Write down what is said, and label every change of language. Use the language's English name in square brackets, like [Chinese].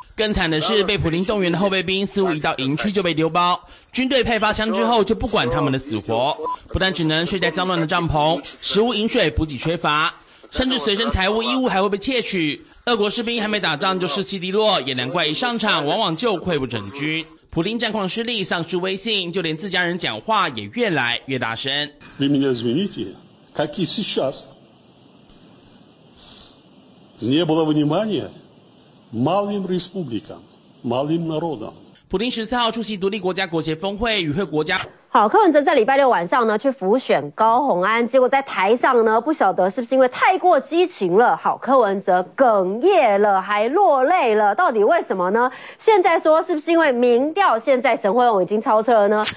[Chinese] 更惨的是，被普丁动员的后备兵似乎一到营区就被丢包，军队派发枪之后就不管他们的死活，不但只能睡在脏乱的帐篷，食物饮水补给缺乏，甚至随身财物衣物还会被窃取。俄国士兵还没打仗就士气低落，也难怪一上场往往就溃不整军。普丁战况失利，丧失威信，就连自家人讲话也越来越大声。 [Russian] Вы меня извините, как и сейчас, не было внимания малым республикам, малым народам。 [Chinese] 普丁14号出席独立国家国协峰会，与会国家。好，柯文哲在礼拜六晚上呢去辅选高虹安，结果在台上呢不晓得是不是因为太过激情了，好，柯文哲哽咽了还落泪了，到底为什么呢？现在说是不是因为民调现在沈慧宏已经超车了呢？